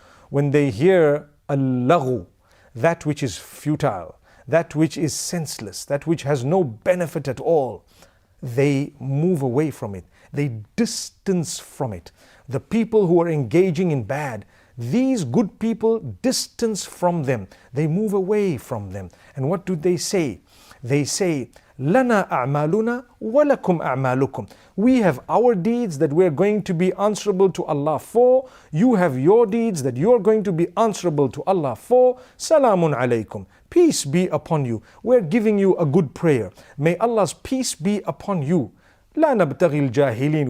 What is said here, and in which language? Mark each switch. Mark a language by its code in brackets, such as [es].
[en] When they hear al-laghu, that which is futile, that which is senseless, that which has no benefit at all, they move away from it. They distance from it. The people who are engaging in bad, these good people distance from them. They move away from them. And what do they say? They say, [ar] لَنَا أَعْمَالُنَا وَلَكُمْ أَعْمَالُكُمْ. [en] We have our deeds that we're going to be answerable to Allah for. You have your deeds that you're going to be answerable to Allah for. Salamun alaykum. Peace be upon you. We're giving you a good prayer. May Allah's peace be upon you. [ar] لا نبتغي الجاهلين.